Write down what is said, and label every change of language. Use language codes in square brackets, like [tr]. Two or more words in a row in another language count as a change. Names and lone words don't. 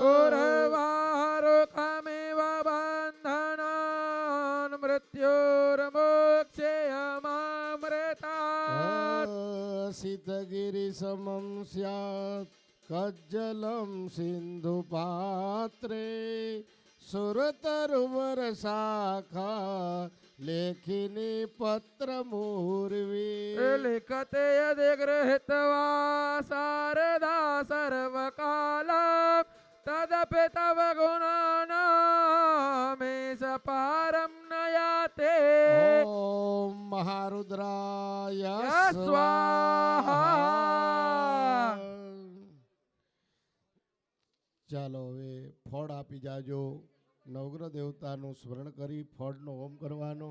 [sa] ઉર્વારુકમિવ બંધનાન મૃત્યુર્મોક્ષયમામૃતા. સિદ્ધગિરિ સમમ સ્યાત કજ્જલમ સિંધુ પાત્રે સુરતરુવર શાખા લેખિની પત્ર મૂર્વી लिखते यदि गृहीत्वा शारदा सर्वकालं तदपि तव गुणानामेष पारं नयाते. ઓમ મહારુદ્રાય સ્વાહા. [gu] ચાલો હવે ફળ આપી જાજો. નવગ્રહ દેવતાનું સ્મરણ કરી ફળનો હોમ કરવાનો.